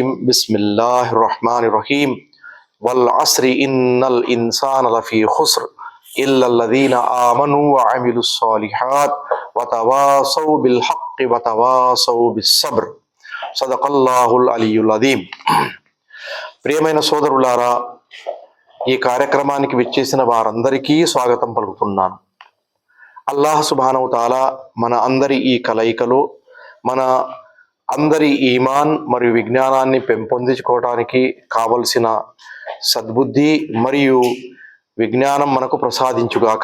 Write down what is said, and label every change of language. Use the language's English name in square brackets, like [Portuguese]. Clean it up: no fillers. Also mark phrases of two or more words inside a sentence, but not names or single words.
[Arabic] بسم الله الرحمن الرحيم. والعصر إن الإنسان لفي خسر إلا الذين آمنوا وعملوا الصالحات وتواصوا بالحق وتواصوا بالصبر. صدق الله العلي العظيم. [Telugu] ప్రియమైన సోదరులారా, ఈ కార్యక్రమానికి విచ్చేసిన వారందరికీ స్వాగతం పలుకుతున్నాను. [Arabic] الله سبحانه وتعالى [Telugu] మన అందరి ఈ కలయికలో మన అందరి ఈమాన్ మరియు విజ్ఞానాన్ని పెంపొందించుకోవడానికి కావలసిన సద్బుద్ధి మరియు విజ్ఞానం మనకు ప్రసాదించుగాక.